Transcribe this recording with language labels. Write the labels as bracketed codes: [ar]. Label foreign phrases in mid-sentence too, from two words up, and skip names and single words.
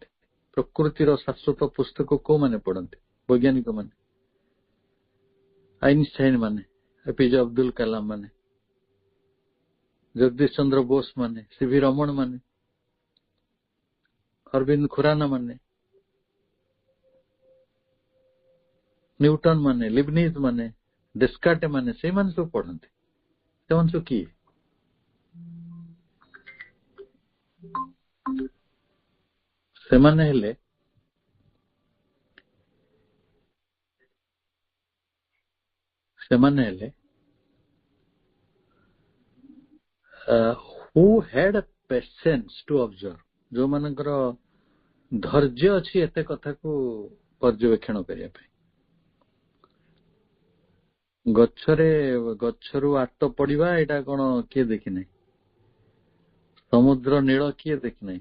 [or] ପ୍ରକୃତିର ଶାଶ୍ୱତ ପୁସ୍ତକ କୋଉମାନେ ପଢନ୍ତି? ବୈଜ୍ଞାନିକ ମାନେ, ଆଇନଷ୍ଟାଇନ ମାନେ, ଏପିଜେ ଅବଦୁଲ କାଲାମ ମାନେ, ଜଗଦୀଶ ଚନ୍ଦ୍ର ବୋଷ ମାନେ, ସିଭି ରମଣ ମାନେ, ଅରବିନ୍ଦ ଖୁରାନା ମାନେ, ନ୍ୟୁଟନ ମାନେ, ଲିବନିଜ ମାନେ, ଡେସ୍କାର୍ଟ ମାନେ, ସେଇମାନେ ସବୁ ପଢନ୍ତି। ସେମାନେ ସବୁ କିଏ? ସେମାନେ ହେଲେ [en] who had a patience to observe, [or] ଯୋଉମାନଙ୍କର ଧୈର୍ଯ୍ୟ ଅଛି ଏତେ କଥାକୁ ପର୍ଯ୍ୟବେକ୍ଷଣ କରିବା ପାଇଁ। ଗଛରୁ ଆତ ପଡିବା, ଏଇଟା କଣ କିଏ ଦେଖିନାହିଁ? ସମୁଦ୍ର ନୀଳ କିଏ ଦେଖିନାହିଁ?